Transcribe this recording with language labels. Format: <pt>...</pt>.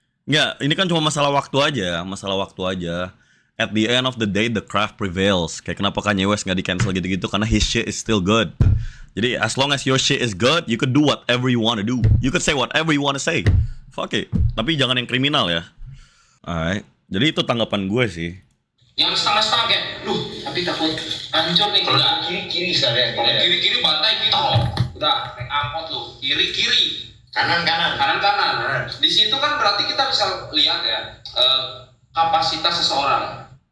<id>Nggak, ini kan cuma masalah waktu aja.</id> <en>At the end of the day, the craft prevails.</en> <id>Kayak kenapa Kanye West nggak di-cancel gitu-gitu, karena</id> <en>his shit is still good. Jadi as long as your shit is good, you could do whatever you want to do. You could say whatever you want to say. Fuck it.</en> <id>Tapi jangan yang kriminal ya. Alright. Jadi itu tanggapan gue sih. Yang setengah-setengah kayak, tapi takut hancur nih. Enggak, kiri sekalian. Kiri bantai gitu. Udah, naik angkot lu. Kiri. Kanan. Kanan. Di situ kan berarti kita bisa lihat ya, kapasitas seseorang.</id>